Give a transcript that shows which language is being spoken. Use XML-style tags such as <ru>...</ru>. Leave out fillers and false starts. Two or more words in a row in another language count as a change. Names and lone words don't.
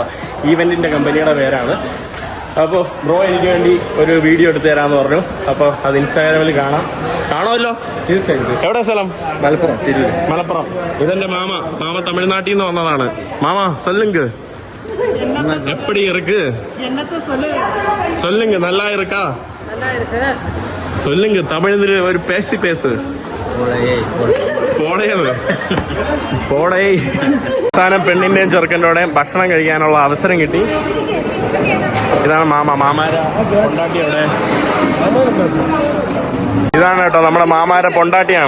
<ml>ഈവെന്റിൻ്റെ കമ്പനിയുടെ പേരാണ്. അപ്പോൾ ബ്രോ എനിക്ക് വേണ്ടി ഒരു വീഡിയോ എടുത്തു തരാമെന്ന് പറഞ്ഞു. അപ്പോൾ അത് ഇൻസ്റ്റാഗ്രാമിൽ കാണുമല്ലോ. എവിടെ സ്ഥലം? മലപ്പുറം. ഇതെന്റെ മാമ തമിഴ്നാട്ടിൽ നിന്ന് വന്നതാണ്. മാമ</ml> <ta>സൊല്ലുങ്ക്. எப்படி இருக்கு? சொல்லுங்க, நல்லா இருக்கா? சொல்லுங்க, தமிழில் ஒரு பேசு.</ta> <ml>അവസാനം പെണ്ണിന്റെയും ചെറുക്കൻ്റെയും ഭക്ഷണം കഴിക്കാനുള്ള അവസരം കിട്ടി. ഇതാണ്</ml> <ta>മാമാരെ പൊണ്ടാട്ടി.</ta> <ml>അവിടെ ഇതാണ് കേട്ടോ നമ്മുടെ മാമാരെ പൊണ്ടാട്ടിയാണ്.</ml>